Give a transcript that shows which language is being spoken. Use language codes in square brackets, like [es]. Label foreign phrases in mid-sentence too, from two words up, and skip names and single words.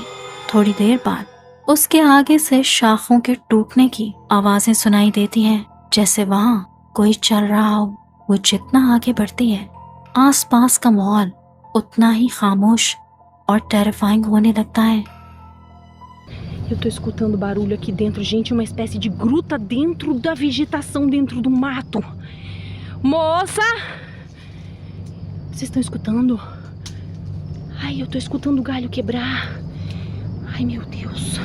[hi] थोड़ी देर बाद उसके आगे से शाखों के टूटने की आवाजें सुनाई देती हैं, जैसे वहाँ कोई चल रहा हो। वो जितना आगे बढ़ती है आसपास का माहौल उतना ही खामोश और टेरिफाइंग होने लगता है। [pt] Eu tô escutando barulho aqui dentro, gente, uma espécie de gruta dentro da vegetação, dentro do mato. Moça! Vocês estão escutando? Ai, eu tô escutando o galho quebrar. Ai, meu Deus.